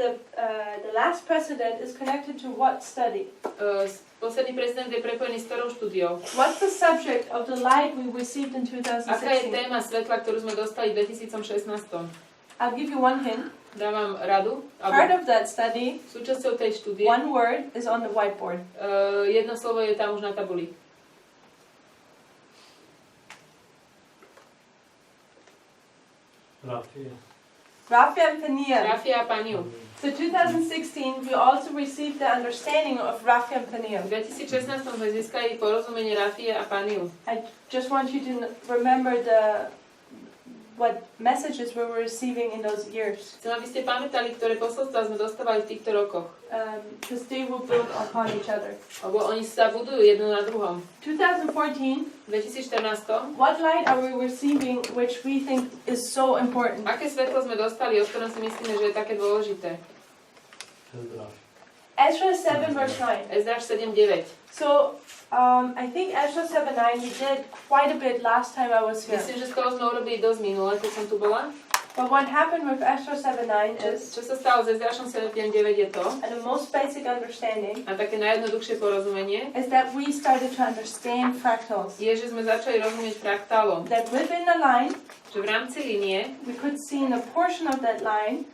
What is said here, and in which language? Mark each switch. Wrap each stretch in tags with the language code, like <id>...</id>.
<en>The last president is connected to what study?</en> <sk>Posledný prezident je prepojený s ktorou štúdiou?</sk> <en>What's the subject of the light we received in</en> <sk>Aká je</sk> <en>2016?</en> <sk>téma svetla, ktorú sme dostali v 2016?</sk> <en>I'll give you one hint.</en> <sk>Dávam radu.</sk> <en>Part</en> <sk>Alebo</sk> <en>of that study,</en> <sk>súčasťou tej štúdie.</sk> <en>one word is on the whiteboard.</en> <sk>Jedno slovo je tam už na tabuli.</sk> <en>Raphael Peniel.</en> <sk>Rafia a Paniu.</sk> <en>So 2016, we also received the understanding of Raphael Peniel.</en> <sk>V 2016 sme získali porozumenie Rafie a Paniu.</sk> <en>I just want you to remember what messages we were receiving in those years.</en> <sk>Chcem, aby ste pamätali, ktoré posolstvá sme dostávali v týchto rokoch.</sk> <en>Because they will build upon each other.</en> <sk>Lebo oni sa budujú jedno na druhom.</sk> <en>2014,</en> <sk>V 2014</sk> <en>what light are we receiving which we think is so important?</en> <sk>aké svetlo sme dostali, o ktorom si myslíme, že je také dôležité?</sk> <en>Ezra 7 verse 9.</en> <sk>Ezráš 7.9.</sk> <en>So, I think Ezra 7:9 we did quite a bit last time I was here.</en> <sk>Myslím, že skoro sme urobili dosť minule, keď som tu bola.</sk> <en>But what happened with Ezra 7:9 is,</en> <sk>Čo sa stalo s Ezrášom 7.9 je to,</sk> <en>and the most basic understanding,</en> <sk>a také najjednoduchšie porozumenie,</sk> <en>is that we started to understand fractals.</en> <sk>je, že sme začali rozumieť fraktálom.</sk> <en>That within the line,</en> <sk>Že v rámci línie</sk> <en>we could see in a portion of that line</en>